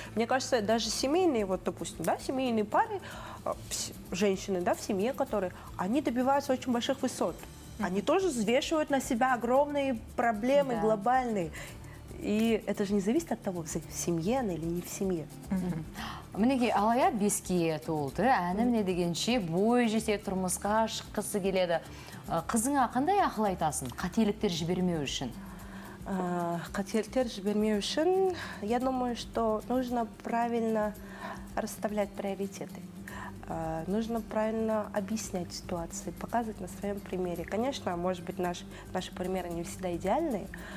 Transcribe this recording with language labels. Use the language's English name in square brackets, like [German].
[Russian] Мне кажется, даже семейные, вот, допустим, да, семейные пары, женщины, да, в семье, которые, они добиваются очень больших высот. Они тоже взвешивают на себя огромные проблемы глобальные. И это же не зависит от того, в семье она или не в семье. [Kazakh] Мінеке алая беске толды, әні міне дегенше бой жесе тұрмысқа шыққысы келеді. Қызыңа қандай ақыл айтасың, қателіктер жібермеу үшін? Қателіктер жібермеу үшін, [Russian] я думаю, что нужно правильно расставлять приоритеты. Нужно правильно объяснять ситуации, показывать на своем примере. Конечно, может быть, наши примеры не всегда идеальные.